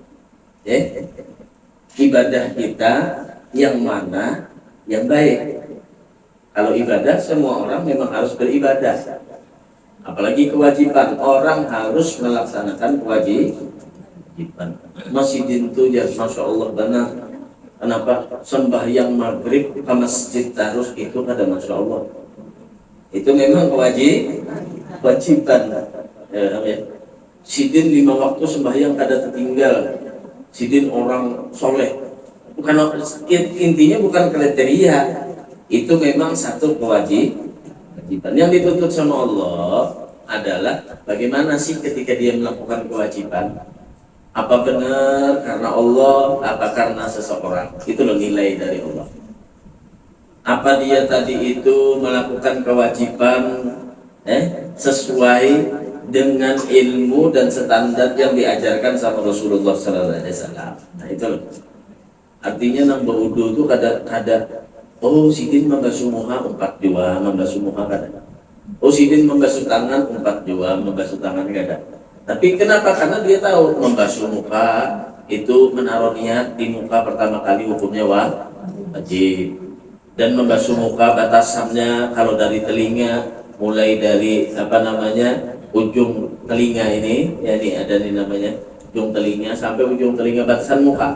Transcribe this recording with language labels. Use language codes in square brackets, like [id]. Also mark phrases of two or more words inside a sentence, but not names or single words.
[id] Ibadah kita yang mana yang baik. Kalau ibadah semua orang memang harus beribadah. Apalagi kewajiban, orang harus melaksanakan kewajiban. Masjidin itu ya [ar] ما شاء الله [id] benar. Kenapa? Sembahyang maghrib ke masjid terus itu kada [ar] ما شاء الله. [id] Itu memang kewajiban. [bjn] Sidin 5 waktu sembahyang kada tertinggal. Sidin orang soleh. [id] Bukan, intinya bukan kriteria. Itu memang satu kewajiban. Yang dituntut sama Allah adalah bagaimana sih ketika dia melakukan kewajiban, apa benar karena Allah, apa karena seseorang. Itu loh nilai dari Allah. Apa dia tadi itu melakukan kewajiban sesuai dengan ilmu dan standar yang diajarkan sama Rasulullah [ar] صلى الله عليه وسلم. [id] Nah itu loh. [bjn] Artinya nambah wudu itu kada sidin membasuh muka 4 jua, membasuh muka kada. Sidin membasuh tangan 4 jua, membasuh tangan kada. [id] Tapi kenapa? Karena dia tahu membasuh muka itu menaruh niat di muka pertama kali hukumnya wajib. Dan membasuh muka batasannya kalau dari telinga, mulai dari ujung telinga ini, ya ini ada nih namanya ujung telinga sampai ujung telinga batasan muka.